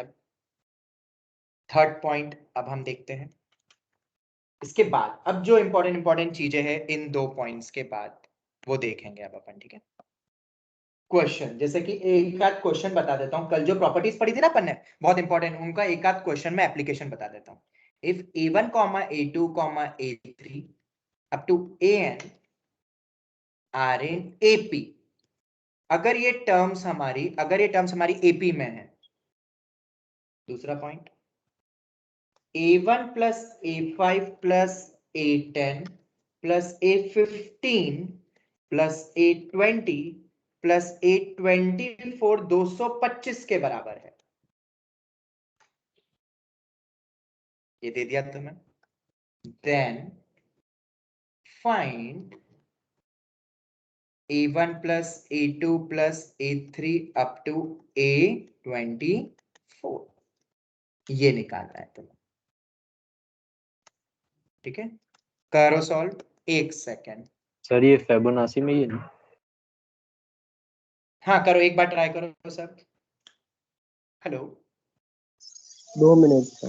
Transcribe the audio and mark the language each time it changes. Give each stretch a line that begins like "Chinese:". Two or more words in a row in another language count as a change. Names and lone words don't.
Hindi: अब
English: third point
Hindi: अब हम देखते हैं। इसके बाद अब जो इंपॉर्टेंट चीजें हैं इन दो पॉइंट्स के बाद वो देखेंगे अब अपन। ठीक है, क्वेश्चन, जैसे कि एक आध क्वेश्चन बता देता हूं, कल जो प्रॉपर्टीज पढ़ी थी ना अपन ने, बहुत इंपॉर्टेंट, उनका एक आध क्वेश्चन में एप्लीकेशन बता देता हूं।
English: If a1 a2 a3 up to an are in AP,
Hindi: अगर ये टर्म्स हमारी AP में है। दूसरा पॉइंट,
English: a1 plus a5 plus a10 plus a15 plus a20 plus a24
Hindi: 225 के बराबर है। ये दे दिया तुम्हें।
English: Then find a1 plus a2 plus a3 up to a24,
Hindi: ये निकालना है तुम्हें। ठीक है, करो सॉल्व। एक सेकेंड सर ये फिबोनाची में ही है ना? हाँ करो, एक बार ट्राई करो सर। हेलो, 2 मिनट सर।